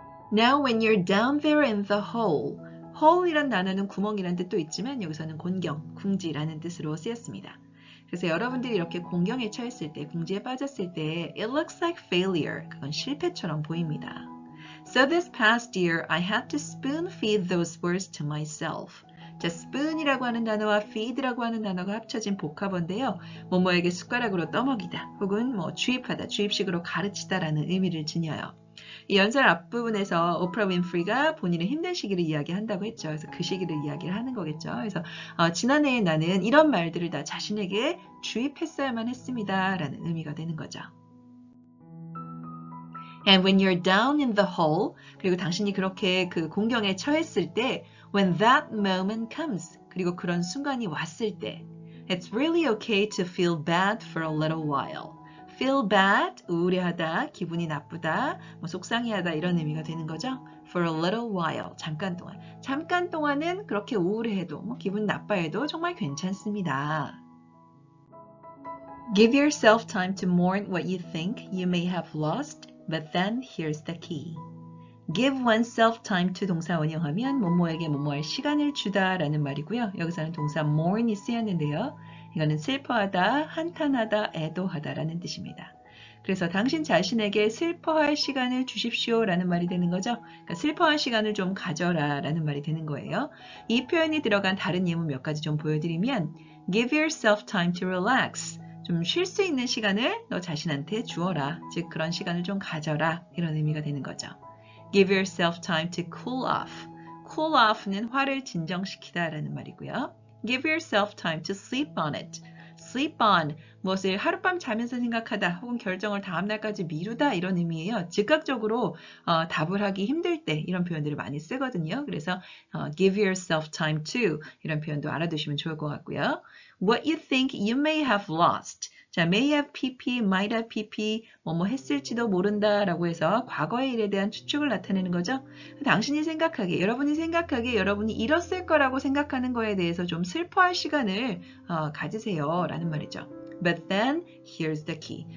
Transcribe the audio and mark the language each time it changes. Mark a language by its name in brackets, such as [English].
[English] Now when you're down there in the hole, [Korean] hole이란 단어는 구멍이란 뜻도 있지만 여기서는 곤경, 궁지라는 뜻으로 쓰였습니다. 그래서 여러분들이 이렇게 공경에 처했을 때, 궁지에 빠졌을 때 [English] it looks like failure, [Korean] 그건 실패처럼 보입니다. [English] So this past year I had to spoon feed those words to myself. [Korean] 자, spoon이라고 하는 단어와 feed라고 하는 단어가 합쳐진 복합어인데요. 뭐뭐에게 숟가락으로 떠먹이다 혹은 뭐 주입하다, 주입식으로 가르치다라는 의미를 지녀요. 이 연설 앞부분에서 오프라 윈프리가 본인의 힘든 시기를 이야기한다고 했죠. 그래서 그 시기를 이야기를 하는 거겠죠. 그래서 지난해에 나는 이런 말들을 다 자신에게 주입했어야만 했습니다. 라는 의미가 되는 거죠. [English] And when you're down in the hole, [Korean] 그리고 당신이 그렇게 그 공경에 처했을 때 [English] when that moment comes, [Korean] 그리고 그런 순간이 왔을 때 [English] it's really okay to feel bad for a little while. feel bad, [Korean] 우울해하다, 기분이 나쁘다, 뭐 속상해하다 이런 의미가 되는 거죠. [English] for a little while, [Korean] 잠깐 동안. 잠깐 동안은 그렇게 우울해해도 뭐 기분 나빠해도 정말 괜찮습니다. [English] Give yourself time to mourn what you think you may have lost, but then here's the key. Give oneself time to [Korean] 동사 원형하면 뭐뭐에게 뭐뭐할 시간을 주다 라는 말이고요. 여기서는 동사 mourn이 쓰였는데요. 이거는 슬퍼하다, 한탄하다, 애도하다 라는 뜻입니다. 그래서 당신 자신에게 슬퍼할 시간을 주십시오 라는 말이 되는 거죠. 그러니까 슬퍼할 시간을 좀 가져라 라는 말이 되는 거예요. 이 표현이 들어간 다른 예문 몇 가지 좀 보여드리면 [English] Give yourself time to relax. [Korean] 좀 쉴 수 있는 시간을 너 자신한테 주어라. 즉 그런 시간을 좀 가져라. 이런 의미가 되는 거죠. [English] Give yourself time to cool off. Cool off [Korean] 는 화를 진정시키다 라는 말이고요. [English] Give yourself time to sleep on it. [Korean] Sleep on, 무엇을 하룻밤 자면서 생각하다 혹은 결정을 다음날까지 미루다 이런 의미예요. 즉각적으로 답을 하기 힘들 때 이런 표현들을 많이 쓰거든요. 그래서 [English] give yourself time to [Korean] 이런 표현도 알아두시면 좋을 것 같고요. [English] What you think you may have lost. [Korean] 자, [English] may have pp, might have pp, [Korean] 뭐뭐 했을지도 모른다 라고 해서 과거의 일에 대한 추측을 나타내는 거죠. 당신이 생각하기에, 여러분이 생각하기에 여러분이 잃었을 거라고 생각하는 거에 대해서 좀 슬퍼할 시간을 가지세요 라는 말이죠. [English] But then, here's the key.